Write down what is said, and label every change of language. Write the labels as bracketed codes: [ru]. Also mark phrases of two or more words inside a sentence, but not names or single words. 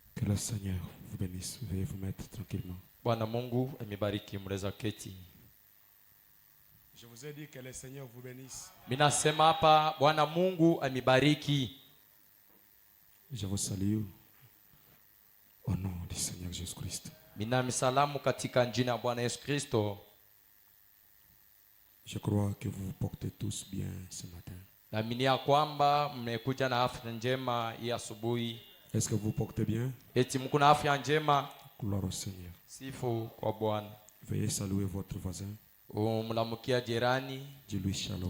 [fr] le Seigneur vous bénisse. Veuillez vous mettre tranquillement. [sw] Bwana Mungu amebariki, mleza keti. [fr] Je vous ai dit que le Seigneur vous bénisse. [sw] Minasema hapa Bwana Mungu amebariki. [fr] Je vous salue au nom du Seigneur Jésus-Christ. [sw] Mina misalamu katika jina la Bwana Yesu Kristo. [fr] Je crois que vous vous portez tous bien ce matin. [sw] Naamini ya kwamba mmekuja na afya njema hii asubuhi. [fr] Est-ce que vous vous portez bien? [sw] Eti mko na afya njema? [fr] Gloire au Seigneur. [sw] Sifu kwa Bwana. [fr] Veuillez saluer votre voisin. [sw] Umlamukia jirani, [fr] Dis-lui shalom.